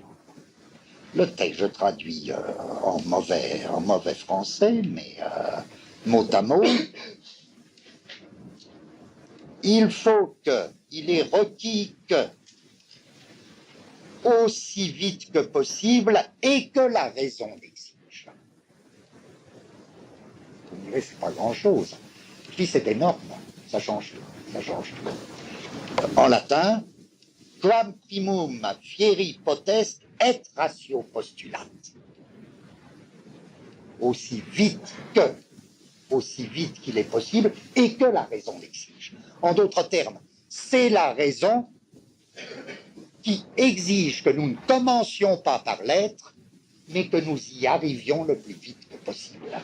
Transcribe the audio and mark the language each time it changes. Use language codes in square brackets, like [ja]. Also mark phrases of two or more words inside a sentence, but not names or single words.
[fr] Le texte, je traduis en mauvais français, mais mot à mot, il est requis que, aussi vite que possible et que la raison l'exige. Vous me direz, c'est pas grand-chose. Puis c'est énorme, ça change tout. En latin, [la] quam primum fieri potest et ratio postulat. [fr] Aussi vite qu'il est possible et que la raison l'exige. En d'autres termes, c'est la raison qui exige que nous ne commencions pas par l'être, mais que nous y arrivions le plus vite que possible.